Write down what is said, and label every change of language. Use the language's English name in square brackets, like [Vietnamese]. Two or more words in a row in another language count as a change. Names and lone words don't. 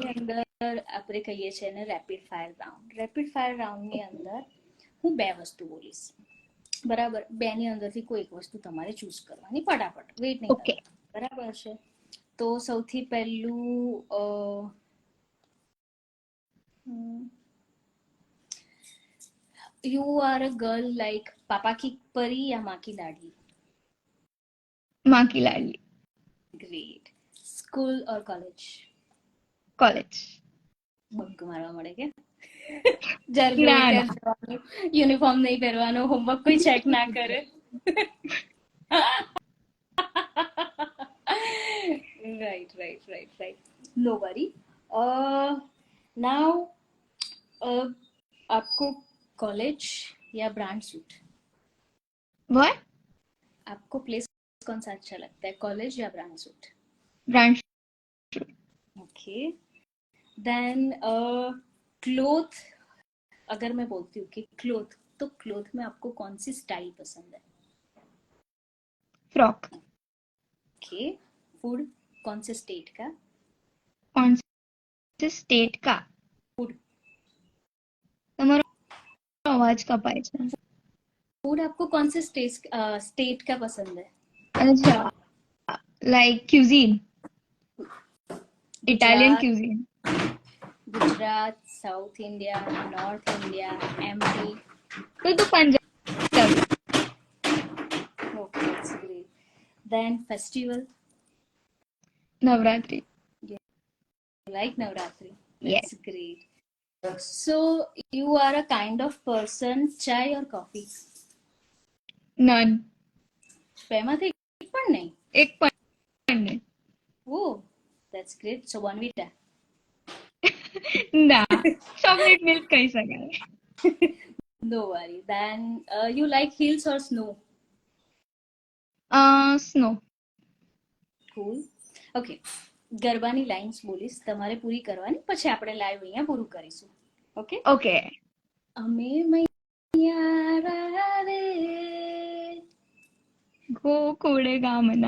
[Gujarati] ગેમની અંદર આપણે કહીએ છીએ ને [English] rapid fire round. rapid fire roundની [Gujarati] અંદર હું 2 વસ્તુ બોલીશ, બરાબર? 2 ની અંદરથી કોઈ એક વસ્તુ તમારે ચૂઝ કરવાની, ફટાફટ, વેઇટ નહીં ઓકે. કરવાનું, બરાબર છે? તો સૌથી પહેલું [English] you are a girl like [Hindi] पापा की परी या माँ की लाडली? माँ की लाडली. ग्रेट. स्कूल और कॉलेज? College. [Gujarati] બંક મારવા મળે કે જ્યારે જોવે ના ત્યારે જવાનું, યુનિફોર્મ નહીં પહેરવાનો, હોમવર્ક કોઈ ચેક ના કરે. [English] right right right right. No worry. [Hindi] नाउ आपको कॉलेज या [English] brand suit? What? [Hindi] आपको प्लेस कौन सा अच्छा लगता है, कॉलेज या [English] brand suit? [Hindi] Brand. ओके. देन क्लोथ, अगर मैं बोलती हूँ कि क्लोथ, तो क्लोथ में आपको कौन सी स्टाइल पसंद है? Frock. ओके. फूड, कौन से स्टेट का कौन से स्टेट का? फूड? [Gujarati] તમારો અવાજ કપાય છે. [Hindi] फूड आपको कौन से स्टेट का पसंद है? अच्छा, [English] like cuisine. Italian [Hindi] गुजरात, [English] cuisine. [Hindi] गुजरात, साउथ इंडिया, नॉर्थ इंडिया, एमपी? तो पंजाब. [English] OK, that's great. Then festival, [Hindi] नवरात्रि. लाइक नवरात्रि. [English] Yes. that's great. So you are a kind of person, chai or coffee? None. [Gujarati] બેમાંથી એક પણ નહીં. એક પણ નહીં. [English] Oh, that's great. So Bonvita. [Gujarati] ના, [English] chocolate milk [Gujarati] કહી શકાય. [English] No worry. Then you like hills or snow? [Gujarati] સ્નો. [English] Cool. Okay. [Gujarati] ગરબાની લાઇન્સ બોલીશ, તમારે પૂરી કરવાની, પછી આપણે લાઈવ અહીંયા પૂરું કરીશું. ઓકે? ઓકે. અમે મૈયા રે. ગોકુળે ગામના.